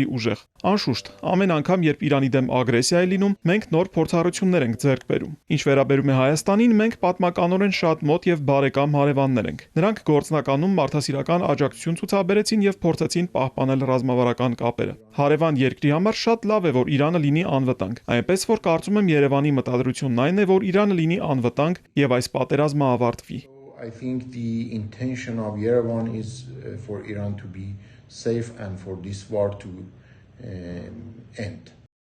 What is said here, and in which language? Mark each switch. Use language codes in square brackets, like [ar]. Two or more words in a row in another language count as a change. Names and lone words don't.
[hy] ուժեղ։ Անշուշտ, ամեն անգամ, երբ Իրանի դեմ ագրեսիա է լինում, մենք նոր փորձառություններ ենք ձեռք բերում։ Ինչ վերաբերում է Հայաստանին, մենք պատմականորեն շատ մոտ եւ բարեկամ հարևաններ ենք։ Նրանք գործնականում մարդասիրական աջակցություն ցուցաբերեցին եւ փորձեցին պահպանել ռազմավարական կապերը։ Հարևան երկրի համար շատ լավ է, որ Իրանը լինի անվտանգ, այնպես որ կարծում եմ Երևանի մտադրությունն այն է, որ Իրանը լինի անվտանգ եւ այս պատերազմը ավարտվի։ [en] I think the intention of Yerevan is for Iran to be safe and for this war to end.